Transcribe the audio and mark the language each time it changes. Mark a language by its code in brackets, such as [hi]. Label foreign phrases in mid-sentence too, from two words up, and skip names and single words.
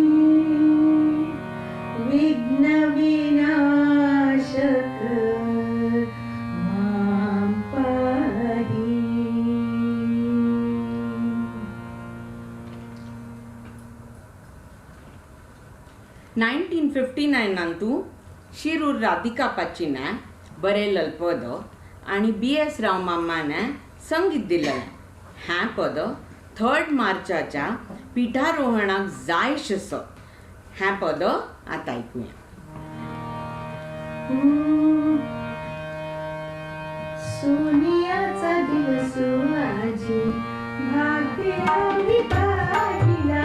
[sa] विघ्न विनाशक मां पाहि. [kok] 1959 शिरूर राधिका पाचीने बरयलेलें पद आनी B.S. राव मामाने संगीत दिलेलें. हें पद 3 मार्चाच्या पिठारोहणाक जायशें. हें पद आतां आयकुया. [mr] सोनियाचा दिवस आजी भाग्याने पाहिला.